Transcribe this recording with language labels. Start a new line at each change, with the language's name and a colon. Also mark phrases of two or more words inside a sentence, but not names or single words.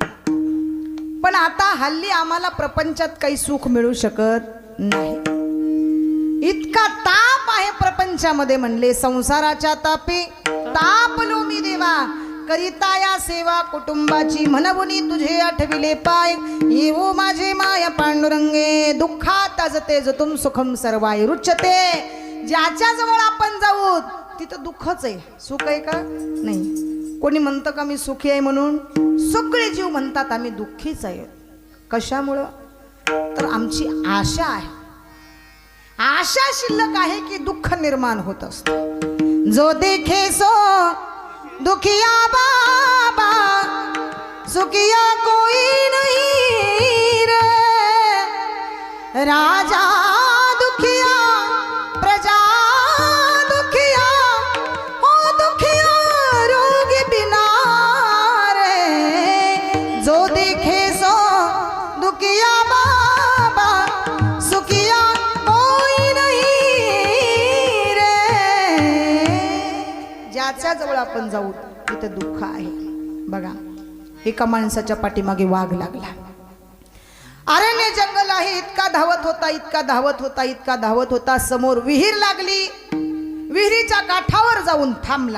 Marathi: पण आता हल्ली आम्हाला प्रपंचात काही सुख मिळू शकत नाही. इतका ताप आहे प्रपंचामध्ये म्हणले, संसाराच्या तापे तापलो मी देवा, करिता या सेवा कुटुंबाची, म्हणवुनी तुझे आठविले पाय, येवो माझे माया पांडुरंगे,
Sanskrit: दुःखात अजते जतुम सुखम सर्वाय रुच्यते.
Marathi: ज्याच्या जवळ आपण जाऊ तिथं दुःखच आहे, सुख आहे का नाही. कोणी म्हणतं का मी सुखी आहे म्हणून? सगळे जीव म्हणतात आम्ही दुःखीच आहे. कशामुळं? तर आमची आशा आहे, आशा शिल्लक आहे की दुःख निर्माण होत असतं.
Hindi: जो देखे सो दुखिया बाबा, सुखिया कोई नहीं रे, राजा दुखिया प्रजा दुखिया, ओ दुखिया रोगी बिना रे. जो देखे सो दुखिया बाबा, सुखिया कोई नहीं रे.
Marathi: ज्याच्या जवळ आपण जाऊ तिथे दुःख आहे. बघा एका माणसाच्या पाठीमागे वाघ लागला. अरण्य जंगल आहे, इतका धावत होता, इतका धावत होता, इतका धावत होता. समोर विहीर लागली, विहिरीच्या काठावर जाऊन थांबला.